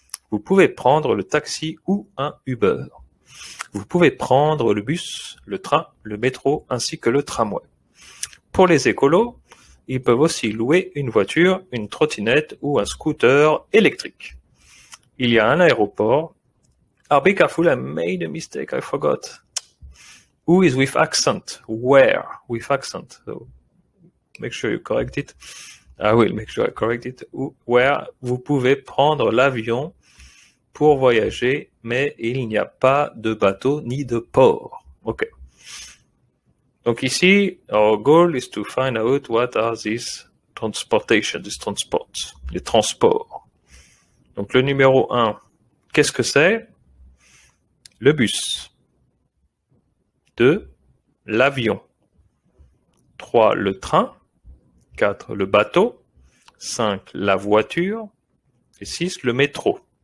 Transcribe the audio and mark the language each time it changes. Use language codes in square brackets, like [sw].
[fr] Vous pouvez prendre le taxi ou un Uber. Vous pouvez prendre le bus, le train, le métro ainsi que le tramway. Pour les écolos, ils peuvent aussi louer une voiture, une trottinette ou un scooter électrique. Il y a un aéroport. [en] Be careful, I made a mistake, I forgot. Who is with accent? Where? With accent. So make sure you correct it. I will make sure I correct it. [fr] Where vous pouvez prendre l'avion pour voyager, mais il n'y a pas de bateau ni de port. Ok. [en] Donc ici, our goal is to find out what are these transportation, these transports, les transports. [fr] Donc le numéro 1, qu'est-ce que c'est? Le bus. 2, l'avion. 3, le train. 4, le bateau. 5, la voiture. Et 6, le métro.